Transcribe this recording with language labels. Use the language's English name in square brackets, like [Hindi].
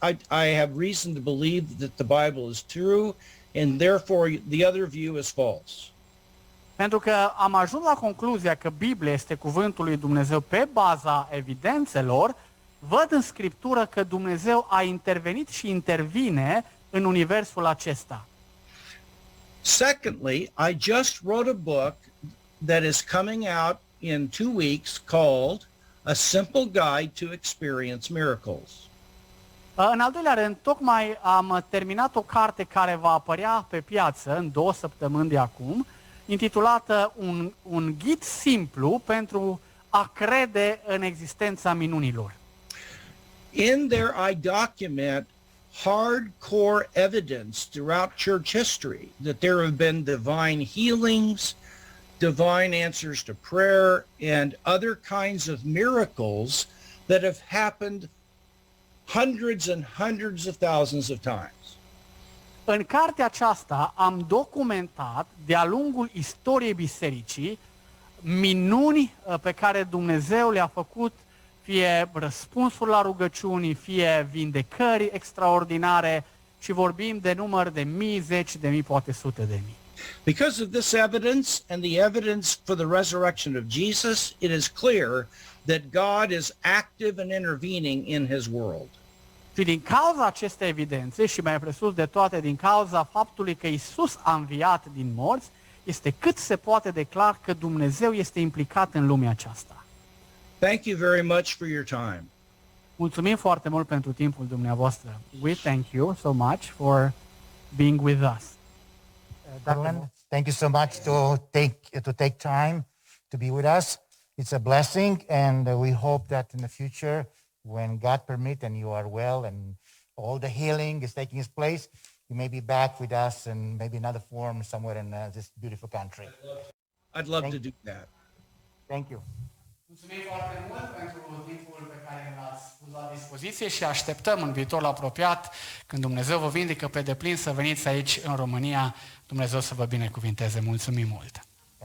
[English] I have reason to believe that the Bible is true, and therefore the other view is false. [Romanian] Pentru că am ajuns la concluzia că Biblia este cuvântul lui Dumnezeu pe baza evidențelor, văd în Scriptură că Dumnezeu a intervenit și intervine în universul acesta. [English] Secondly, I just wrote a book that is coming out in 2 weeks called A Simple Guide to Experience Miracles. [Romanian] În al doilea rând, tocmai am terminat o carte care va apărea pe piață în 2 săptămâni de acum, intitulată Un ghid simplu pentru a crede în existența minunilor. [English] In there, I document hardcore evidence throughout church history that there have been divine healings, divine answers to prayer, and other kinds of miracles that have happened hundreds and hundreds of thousands of times. [Romanian] În cartea aceasta am documentat de-a lungul istoriei bisericii minuni pe care Dumnezeu le-a făcut, fie răspunsuri la rugăciuni, fie vindecări extraordinare, și vorbim de număr de mii, zeci de mii, poate sute de mii. [English] Because of this evidence and the evidence for the resurrection of Jesus, it is clear that God is active and intervening in his world. [Romanian] Și din cauza acestei evidențe, și mai presus de toate din cauza faptului că Iisus a înviat din morți, este cât se poate de clar că Dumnezeu este implicat în lumea aceasta. [English] Thank you very much for your time. [Romanian] Mulțumim foarte mult pentru timpul dumneavoastră. [English] We thank you so much for being with us. Moreland, thank you so much to take time to be with us. It's a blessing, and we hope that in the future, when God permit and you are well and all the healing is taking its place, you may be back with us in maybe another form somewhere in this beautiful country. I'd love to do that. Thank you. [Romanian] Mulțumim foarte mult pentru timpul pe care l-ați pus la dispoziție și așteptăm în viitorul apropiat, când Dumnezeu vă vindecă pe deplin, să veniți aici în România. Dumnezeu să vă binecuvinteze. Mulțumim mult!